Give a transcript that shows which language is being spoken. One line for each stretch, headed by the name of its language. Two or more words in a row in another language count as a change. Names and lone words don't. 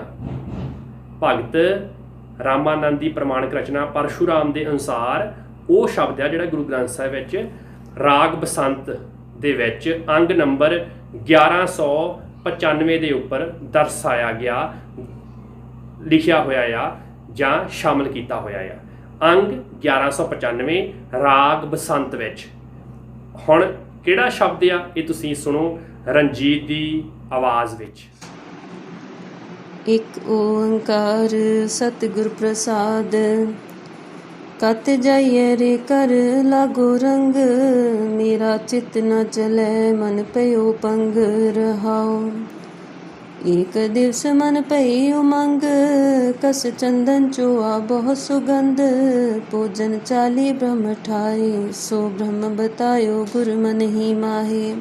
Punjabi: ਭਗਤ ਰਾਮਾਨੰਦ ਦੀ ਪ੍ਰਮਾਣਿਕ ਰਚਨਾ ਪਰਸ਼ੂਰਾਮ ਦੇ ਅਨੁਸਾਰ ਉਹ ਸ਼ਬਦ ਆ ਜਿਹੜਾ ਗੁਰੂ ਗ੍ਰੰਥ ਸਾਹਿਬ ਵਿੱਚ ਰਾਗ ਬਸੰਤ ਦੇ ਵਿੱਚ ਅੰਗ ਨੰਬਰ 1195 ਦੇ ਉੱਪਰ ਦਰਸਾਇਆ ਗਿਆ, ਲਿਖਿਆ ਹੋਇਆ ਆ ਜਾਂ ਸ਼ਾਮਲ ਕੀਤਾ ਹੋਇਆ ਆ। ਅੰਗ 1195 ਰਾਗ ਬਸੰਤ ਵਿੱਚ। ਹੁਣ ਕਿਹੜਾ ਸ਼ਬਦ ਆ ਇਹ ਤੁਸੀਂ ਸੁਣੋ ਰਣਜੀਤ ਦੀ ਆਵਾਜ਼ ਵਿੱਚ। ਇੱਕ ਓੰਕਾਰ ਸਤਿਗੁਰ ਪ੍ਰਸਾਦ,
Hindi: कत जाइए रे कर लागो रंग, मेरा चित न चले मन पयो पंग रहाओ। एक दिवस मन पई उमंग, कस चंदन चोआ बहुत सुगंध, भोजन चाली ब्रह्म ठाए, सो ब्रह्म बतायो गुर मन ही माहे।